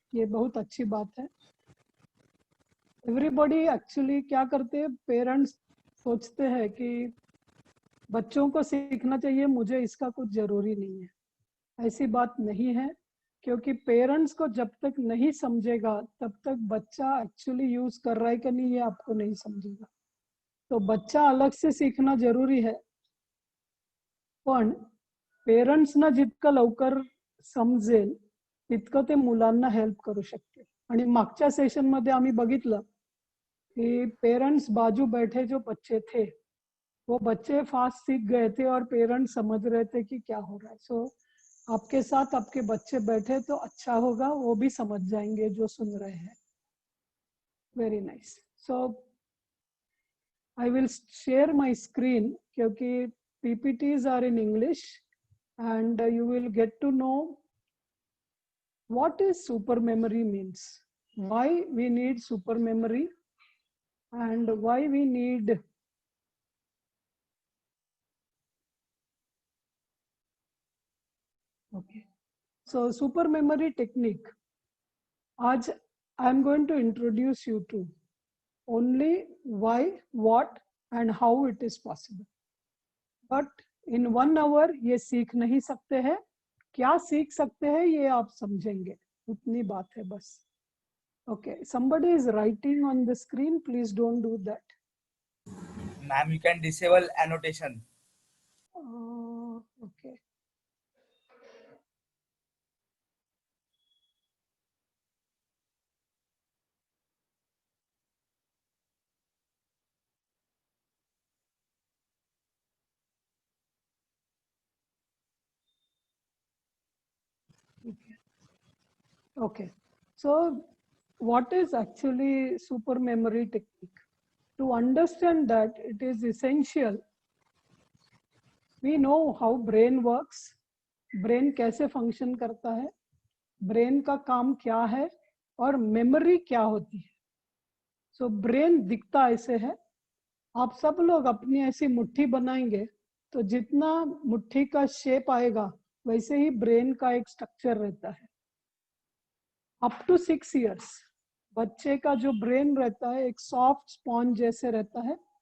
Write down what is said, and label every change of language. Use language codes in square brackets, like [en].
[hi] ये बहुत अच्छी बात है. [en] everybody actually [hi] क्या करते हैं, पेरेंट्स सोचते हैं कि बच्चों को सीखना चाहिए, मुझे इसका कुछ जरूरी नहीं है. ऐसी बात नहीं है, क्योंकि पेरेंट्स को जब तक नहीं समझेगा तब तक बच्चा एक्चुअली यूज कर रहा है कि नहीं ये आपको नहीं समझेगा. तो बच्चा अलग से सीखना जरूरी है, [mr] पण पेरेंट्सना जितकं लवकर समजेल तितकं ते मुलांना हेल्प करू शकते. आणि मागच्या सेशन मध्ये आम्ही बघितलं कि [hi] पेरेंट्स बाजू बैठे जो बच्चे थे वो बच्चे फास्ट सीख गए थे और पेरेंट्स समझ रहे थे कि क्या हो रहा है. सो आपके साथ आपके बच्चे बैठे तो अच्छा होगा, वो भी समझ जाएंगे जो सुन रहे हैं. [en] Very nice. So I will share my screen [hi] क्योंकि [en] PPTs are in English and you will get to know what is super memory means, why we need super memory and why we need okay. So super memory technique [hi] आज [en] I am going to introduce you to only why, what and how it is possible. But in 1 hour [hi] ये सीख नहीं सकते हैं. क्या सीख सकते हैं ये आप समझेंगे, उतनी बात है बस। [en] Okay, somebody is writing on the screen, please don't do that. Ma'am, you can disable annotation. Okay. Okay, so what is actually super memory technique? To understand that, it is essential we know how brain works, [hi] brain कैसे function करता है, brain का काम क्या है और memory क्या होती है। So brain दिखता ऐसे है, आप सब लोग अपनी ऐसी मुट्ठी बनाएंगे तो जितना मुट्ठी का शेप आएगा वैसे ही ब्रेन का एक स्ट्रक्चर रहता है। [en] up to 6 years [hi] बच्चे का जो ब्रेन रहता है एक सॉफ्ट स्पॉन्ज जैसे रहता है।